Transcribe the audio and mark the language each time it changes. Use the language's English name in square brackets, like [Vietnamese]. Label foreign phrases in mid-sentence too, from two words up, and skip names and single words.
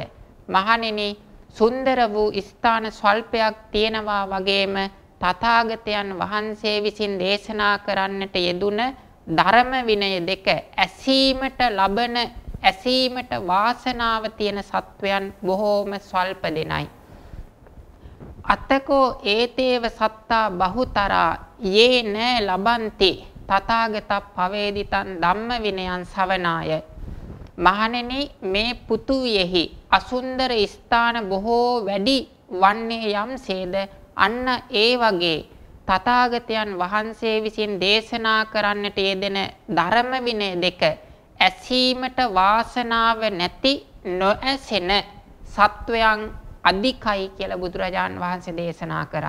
[Sinhala] මහණෙනි, සුන්දර වූ ස්ථාන ස්වල්පයක් තියෙනවා වගේම තථාගතයන් වහන්සේ විසින් දේශනා කරන්නට යෙදුන ධර්ම විනය දෙක ඇසීමට වාසනාව තියෙන සත්වයන් බොහෝම ස්වල්ප දෙනයි. [Pali] අතකෝ ඒතේව සත්තා බහුතරා යේන ලබන්ති තථාගත පවේදිතං ධම්ම විනයං ශවනාය. [Sinhala] මහණෙනි, මේ පුතුයෙහි අසුන්දර ස්ථාන බොහෝ වැඩි වන්නේ යම්සේද අන්න ඒ වගේ තථාගතයන් වහන්සේ විසින් දේශනා කරන්නට යෙදෙන ධර්ම විනය දෙක ඇසීමට වාසනාව නැති නොඇසෙන සත්වයන් අධිකයි කියලා බුදුරජාන් වහන්සේ දේශනා කරා.